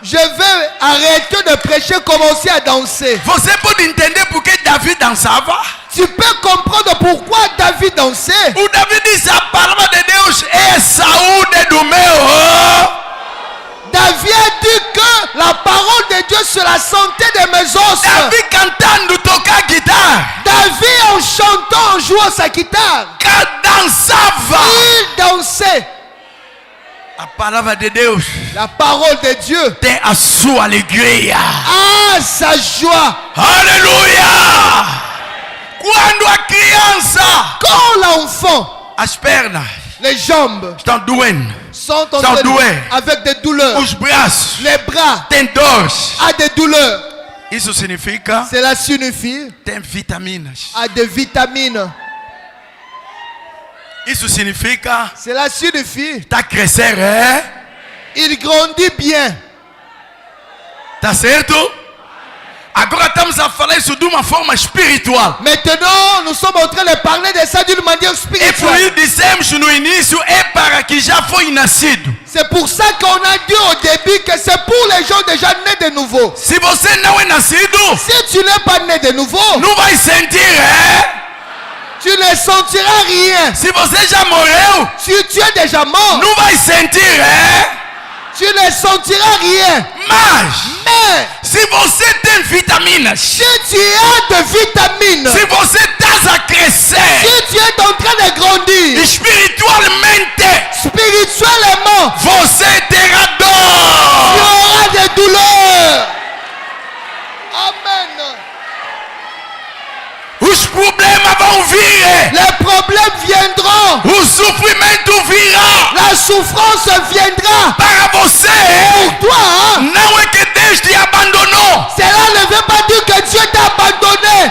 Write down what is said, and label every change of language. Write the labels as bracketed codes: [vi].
[fr] Je vais arrêter de prêcher, commencer à danser. [pt] Você pode entender por que Davi dançava? [fr] Tu peux comprendre pourquoi David dansait. [pt] O Davi disse: a palavra de Deus é saúde do meu. [fr] David a dit que la parole de Dieu c'est la santé de mes os. [pt] Davi cantando, tocar guitarra. [fr] David en chantant, en jouant sa guitare. [pt] Dançava. [fr] Il dansait. [pt] A palavra de Deus [fr] La parole de Dieu [pt] tem a sua alegria. [fr] a sa joie. [pt] Aleluia! Quando a criança, [fr] Quand l'enfant, [pt] as pernas [fr] les jambes [pt] estão doendo, [fr] sont en Sans train douleur. avec des douleurs, [pt] os braços [fr] les bras [pt] têm dores, [fr] a des douleurs, [pt] isso significa [fr] cela signifie [pt] tem vitaminas. [fr] a des vitamines. [pt] Isso significa [fr] Cela signifie [pt] está crescendo, [fr] il grandit bien. [pt] tá certo? Agora estamos a falar isso de uma forma espiritual. [fr] Maintenant, nous sommes en train de parler de ça d'une manière [pt] E por [fr] spirituelle. [pt] isso dissemos no início, é para que já foi nascido. [fr] C'est pour ça qu'on a dit au début que c'est pour les gens déjà nés de nouveau. [pt] Se você não é nascido, [fr] Si tu n'es pas né de nouveau, [pt] não vai sentir, é? [fr] tu ne sentiras rien. [pt] Se você já morreu, [fr] Si tu es déjà mort, [pt] não vai sentir, é? [fr] tu ne sentiras rien. [pt] Mas, [fr] Mais [pt] se você tem vitaminas, [fr] si tu as de vitamines, [pt] se você está a crescer [fr] si tu es en train de grandir, [pt] espiritualmente, [fr] spirituellement, [pt] você terá [fr] tu [pt] dor. [fr] auras des douleurs. Amen. [pt] Os problemas vão vir, [fr] Les problèmes viendront. [pt] o sofrimento virá [fr] La souffrance viendra. [pt] para você. [fr] Pour toi, [pt] Não é que Deus te abandonou. [fr] cela ne veut pas dire que Dieu t'a abandonné.